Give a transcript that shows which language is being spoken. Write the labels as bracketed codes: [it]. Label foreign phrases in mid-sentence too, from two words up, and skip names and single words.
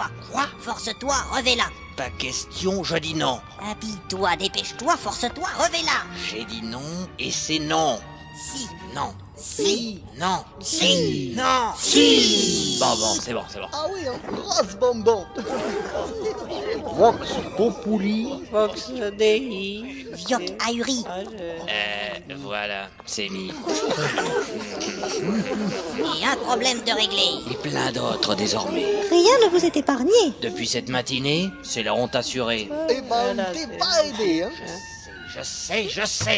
[fr] Quoi? Force-toi, revais-la! Pas question, je dis non. Habille-toi, dépêche-toi, force-toi, revais-la! J'ai dit non et c'est non. Si! Non. Si! Non. Si! Non. Si! Bon, c'est bon. Ah oui, un grosse bonbon. [la] Vox populi. Vox Dei. [fr] Vioc ahuri! Ah, Voilà, c'est mis. Et un problème de régler! Et plein d'autres désormais. Rien ne vous est épargné. Depuis cette matinée, c'est la honte assurée. Eh ben, on t'est pas aidé, hein. Je sais.